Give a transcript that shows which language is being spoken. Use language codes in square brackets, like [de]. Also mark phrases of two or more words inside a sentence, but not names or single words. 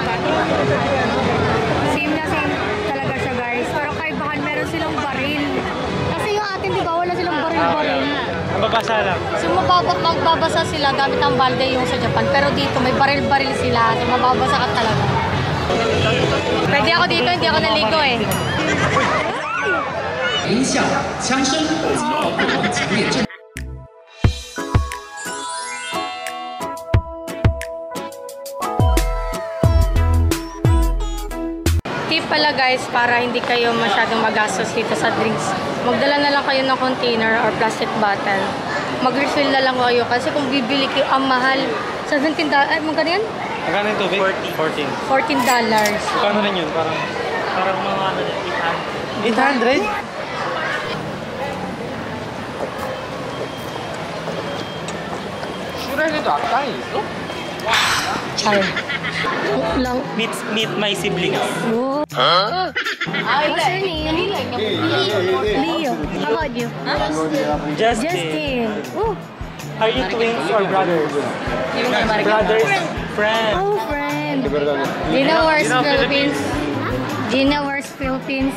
[tl] Same na same talaga siya, guys. Pero kaibahan, meron silang baril. Kasi yung atin, di ba, wala silang baril-baril. Mababasa lang. So magbabasa sila gamit ang balde yung sa Japan. Pero dito, may baril-baril sila. So mababasa ka talaga. Pwede ako dito, hindi ako naligo eh. [zh] 音效、枪声及不同强烈震。 [tl] Tip pala guys, para hindi kayo masyadong magastos dito sa drinks. Magdala na lang kayo ng [en] container or plastic bottle. [tl] Mag-refill na lang kayo kasi kung bibili kayo, ang mahal. $17, ay magkano yan? Magkano yung tubig? 14. $14. Kano rin yun? Parang mga ano din, 800? Char. Lang. [en] Meet my siblings. Oh. What's your name? Leo. How about you? Justin. Oh. Are you twins or brothers? Brothers, friends. Oh, friend. Do you know where's Philippines? Do you know where's Philippines?